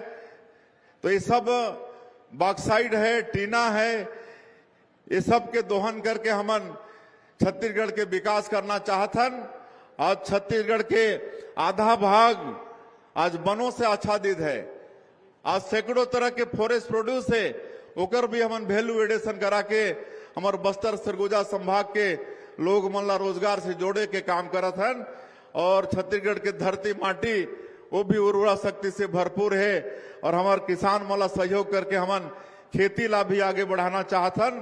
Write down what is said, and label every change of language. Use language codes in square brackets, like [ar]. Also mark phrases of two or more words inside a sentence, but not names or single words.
[hne] तो ये सब बॉक्साइड है, टीना है, ये सब के दोहन करके हमन छत्तीसगढ़ के विकास करना चाहतन। आज छत्तीसगढ़ के आधा भाग आज वनों से आच्छादित है। आज सैकड़ों तरह के [en] forest produce [hne] है, ओकर भी हमन [en] value addition [hne] करा के हमारे बस्तर सरगुजा संभाग के लोग मन ला रोजगार से जोड़े के काम करत हन। और छत्तीसगढ़ के धरती माटी वो भी उर्वरा शक्ति से भरपूर है और हमारे किसान मन ला सहयोग करके हमन खेती ला भी आगे बढ़ाना चाहतन।